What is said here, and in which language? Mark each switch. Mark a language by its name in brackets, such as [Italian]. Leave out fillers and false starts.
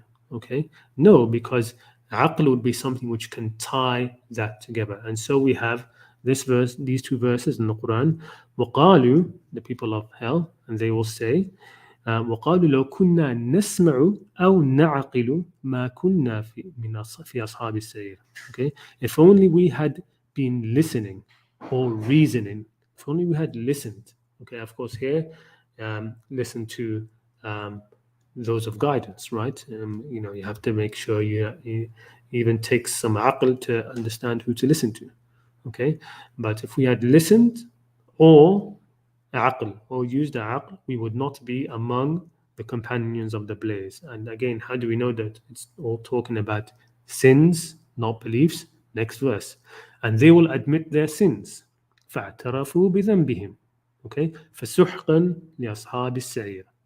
[English] Okay, no, because aql would be something which can tie that together. And so we have these two verses in the Quran. [Arabic] وَقَالُوا, [English] the people of hell, and they will say, [Arabic] وَقَالُوا لَوْ كُنَّا نَسْمَعُ أَوْ نَعْقِلُ مَا كُنَّا في أصحاب السعير. [English] Okay, if only we had been listening or reasoning, if only we had listened. Okay, of course here, listen to those of guidance, right? You have to make sure you even take some aql to understand who to listen to. Okay, but if we had listened or aql or used the aql, we would not be among the companions of the blaze. And again, how do we know that? It's all talking about sins, not beliefs. Next verse, and they will admit their sins. [Arabic] فاعترفوا بذنبهم. Okay, فسحقا لأصحاب السعير.